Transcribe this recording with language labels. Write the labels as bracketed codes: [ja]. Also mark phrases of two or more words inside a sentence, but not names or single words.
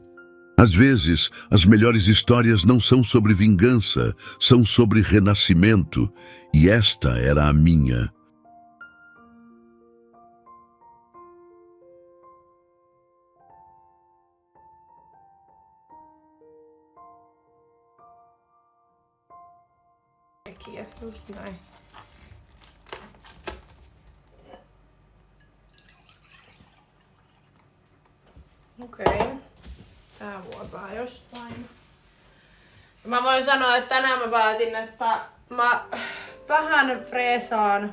[pt] Às vezes, as melhores histórias não são sobre vingança, são sobre renascimento, e esta era a minha. Aqui, [fi] just näin. Okei. Tää vuopaa jostain. Mä voin sanoa, että tänään mä päätin, että mä vähän freesaan.